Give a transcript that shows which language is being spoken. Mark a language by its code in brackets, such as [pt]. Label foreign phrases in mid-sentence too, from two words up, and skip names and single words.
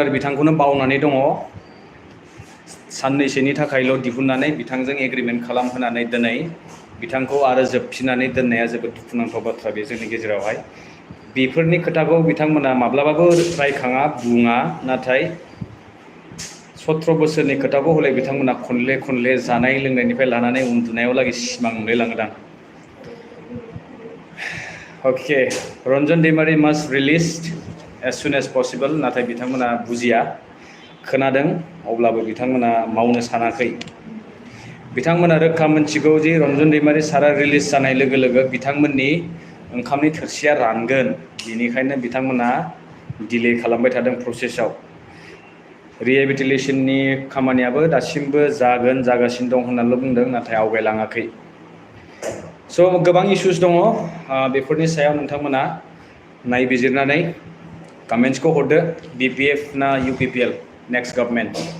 [brx] बिथांखौनो बावनानै दङ साननैसोनि थाखायल' दिहुननानै बिथांजों एग्रिमेन्ट खालामहोनानै दिनै बिथांखौ आरो जोबफिननानै दोननाया जोबोद दुखुनांथाव बाथ्रा बे जोंनि गेजेरावहाय बेफोरनि खोथाखौ बिथांमोना माब्लाबाबो रायखाङा बुङा नाथाय 17 बोसोरनि खोथाखौ हले बिथांमोना खनले खनले जानाय लोंनायनिफ्राय लानानै उन्दुनायाव लागै सिमां नुलायलाङोदां अके रन्जन दैमारि [en] must released as soon as possible [brx] नाथाय बिथांमोना बुजिया खोनादों अब्लाबो बिथांमोना मावनो सानाखै बिथांमोना रोखा मोनथिगौ जे रन्जन दैमारि सारा रिलिज जानाय लोगो लोगो बिथांमोननि ओंखामनि थोरसिया रानगोन बेनिखायनो बिथांमोना डिले खालामबाय थादों प्रसेसआव रिहेबिलिटेशननि खामानियाबो दासिमबो जागासिनो दं होननानैल' बुंदों नाथाय आवगायलाङाखै स' गोबां इश्यूज दङ बेफोरनि सायाव नोंथांमोना नायबिजिरनानै कमेन्ट्सखौ हरदो BPF ना UPPL [en] next government